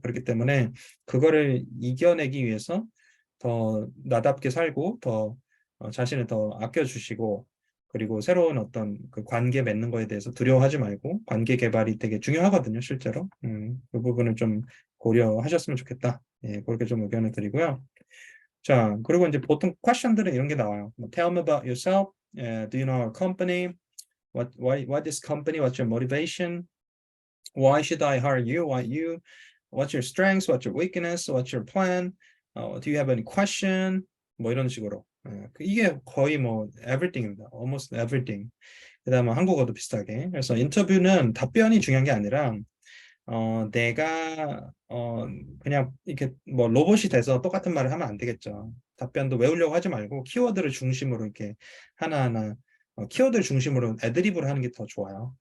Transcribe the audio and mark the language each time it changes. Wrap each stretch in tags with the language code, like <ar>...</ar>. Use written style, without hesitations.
<ko>그렇기 때문에 그거를 이겨내기 위해서 더 나답게 살고 더 자신을 더 아껴주시고, 그리고 새로운 어떤 그 관계 맺는 거에 대해서 두려워하지 말고 관계 개발이 되게 중요하거든요, 실제로. 그 부분을 좀 고려하셨으면 좋겠다. 예, 그렇게 좀 의견을 드리고요. 자, 그리고 이제 보통 퀘션들은 이런 게 나와요.</ko> <en>뭐, Tell me about yourself. Do you know our company? What is company? What's your motivation? Why should I hire you? Why you? What's your strengths? What's your weakness? What's your plan? Do you have any question?</en> <ko>뭐 이런 식으로. 이게 거의 뭐 everything입니다.</ko> <en>Almost everything.</en> <ko>그다음에 한국어도 비슷하게. 그래서 인터뷰는 답변이 중요한 게 아니라 내가 그냥 이렇게 뭐 로봇이 돼서 똑같은 말을 하면 안 되겠죠. 답변도 외우려고 하지 말고 키워드를 중심으로 이렇게 하나하나 키워드를 중심으로 애드립으로 하는 게 더 좋아요.</ko>